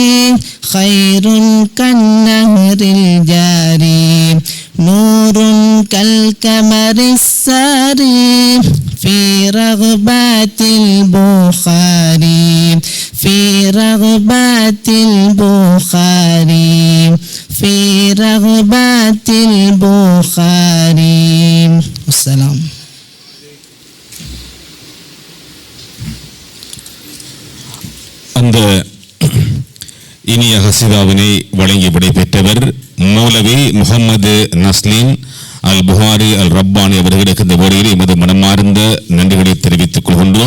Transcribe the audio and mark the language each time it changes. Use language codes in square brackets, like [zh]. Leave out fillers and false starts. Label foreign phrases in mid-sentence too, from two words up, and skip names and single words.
[ar] خير كالنهر الجاري نور كالقمر الساري في رغبات البخاري في رغبات البخاري في رغبات البخاري والسلام. [ta] அந்த இனிய ஹசிதாவினை வழங்கி விடைபெற்றவர் மௌலவி முகமது நஸ்லீன் அல் புகாரி அல் ரப்பானி அவர்களுக்கு இந்த வேளையில் எமது மனமார்ந்த நன்றிகளை தெரிவித்துக் கொள்கின்றோம்.